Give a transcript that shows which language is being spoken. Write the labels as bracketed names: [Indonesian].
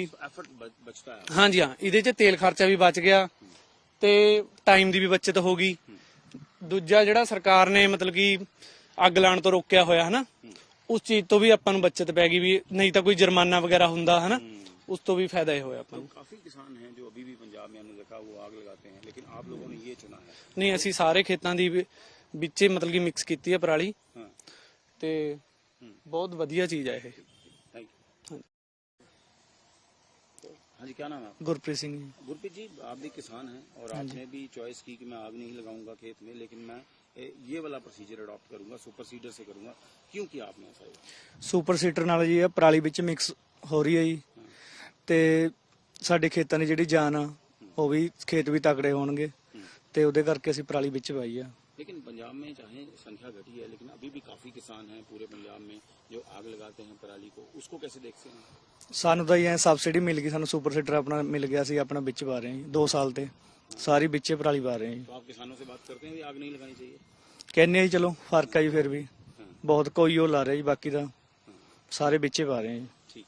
[Hindi] Effort बचता है। [Punjabi] ਹਾਂਜੀ ਹਾਂ, ਇਹਦੇ 'ਚ ਤੇਲ ਖਰਚਾ ਵੀ ਬਚ ਗਿਆ ਤੇ ਟਾਈਮ ਦੀ ਵੀ ਬਚਤ ਹੋ ਗਈ। ਦੂਜਾ, ਜਿਹੜਾ ਸਰਕਾਰ ਨੇ ਮਤਲਬ ਕਿ ਅੱਗ ਲਾਉਣ ਤੋਂ ਰੋਕਿਆ ਹੋਇਆ ਹਨਾ, ਉਸ ਚੀਜ਼ ਤੋਂ ਵੀ ਆਪਾਂ ਨੂੰ ਬਚਤ ਪੈ ਗਈ, ਵੀ [Hindi] नहीं तो कोई जुर्माना वगैरह [Punjabi] ਹੁੰਦਾ है ना, उस तो भी फायदा ही होया अपन। [Hindi] तो काफी किसान हैं जो अभी भी पंजाब में हमने देखा वो आग लगाते हैं, लेकिन आप लोगों ने ये चुना है? [Punjabi] नहीं, ਅਸੀਂ ਸਾਰੇ ਖੇਤਾਂ ਦੀ ਵਿੱਚ ਮਤਲਬ ਕਿ ਮਿਕਸ ਕੀਤੀ ਹੈ ਪਰਾਲੀ, ਤੇ ਬਹੁਤ ਵਧੀਆ ਚੀਜ਼ ਹੈ ਇਹ। [English] Thank you. [Hindi] हाँ जी, क्या नाम है आपका? गुरप्रीत सिंह जी। गुरप्रीत जी, आप भी किसान हैं और आपने भी चॉइस की कि मैं आग नहीं लगाऊंगा खेत में, लेकिन मैं ये वाला प्रोसीजर अडॉप्ट करूंगा, सुपर सीडर से करूंगा, क्यों किया आपने ऐसा? [Punjabi] ਸੁਪਰ ਸੀਡਰ ਨਾਲ ਜੀ ਇਹ ਪਰਾਲੀ ਵਿੱਚ ਮਿਕਸ ਹੋ ਰਹੀ ਹੈ ਜੀ, ਤੇ ਸਾਡੇ ਖੇਤਾਂ ਦੀ ਜਿਹੜੀ ਜਾਨ ਆ ਉਹ ਵੀ, ਖੇਤ ਵੀ ਤਕੜੇ ਹੋਣਗੇ, ਤੇ ਉਹਦੇ ਕਰਕੇ ਅਸੀਂ ਪਰਾਲੀ ਵਿੱਚ ਪਾਈ ਆ। [Hindi] लेकिन पंजाब में चाहे संख्या घटी है, लेकिन अभी भी काफी किसान हैं पूरे पंजाब में जो आग लगाते हैं पराली को, उसको कैसे देखते हैं? [Punjabi] ਸਾਨੂੰ ਤਾਂ ਇਹ ਸਬਸਿਡੀ ਮਿਲ ਗਈ, ਸਾਨੂੰ ਸੁਪਰ ਸੀਡਰ ਆਪਣਾ ਮਿਲ ਗਿਆ ਸੀ, ਆਪਣਾ ਵਿੱਚ ਪਾ ਰਹੇ ਹਾਂ ਜੀ 2 ਸਾਲ ਤੇ ਸਾਰੀ ਵਿੱਚੇ ਪਰਾਲੀ ਪਾ ਰਹੇ ਹਾਂ ਜੀ। [Hindi] तो आप किसानों से बात करते हैं भी आग नहीं लगानी चाहिए? [Punjabi] ਕਹਿੰਦੇ ਆ ਜੀ, ਚਲੋ ਫਰਕ ਆ ਜੀ, ਫਿਰ ਵੀ ਬਹੁਤ ਕੋਈ ਉਹ ਲਾ ਰਿਹਾ ਜੀ, ਬਾਕੀ ਤਾਂ ਸਾਰੇ ਵਿੱਚੇ ਪਾ ਰਹੇ ਹਾਂ ਜੀ।